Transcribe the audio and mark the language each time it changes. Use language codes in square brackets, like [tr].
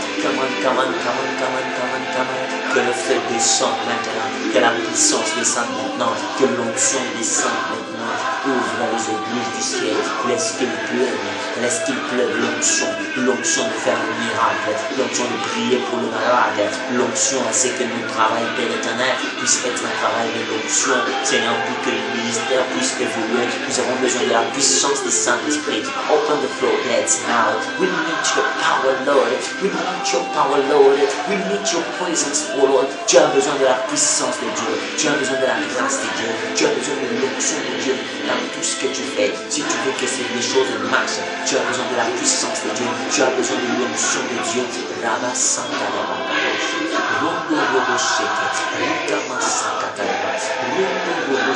[en] Come on, come on, come on, come on, come on, come on. [fr] Que le feu descende maintenant. Que la puissance descende maintenant. Que l'onction descende maintenant. Ouvre les églises du ciel. Laisse qu'il pleuve. Laisse qu'il pleuve l'onction. L'onction de faire un miracle. L'onction de prier pour le malade. L'onction à ce que notre travail, Père éternel, puisse être un travail de l'onction. Seigneur, pour que le ministère puisse évoluer, nous avons besoin de la puissance du Saint-Esprit. [en] Open the floodgates now. We need your power, Lord. We need your power, Lord. We need your presence, oh Lord. [fr] Tu as besoin de la puissance de Dieu. Tu as besoin de la grâce de Dieu. Tu as besoin de l'onction de Dieu dans tout ce que tu fais. Si tu veux que les choses marchent, tu as besoin de la puissance de Dieu. Tu as besoin de l'onction de Dieu. Rabba Santa Rabba Rondo Robo Sheke, Rita Masakata, Rondo Robo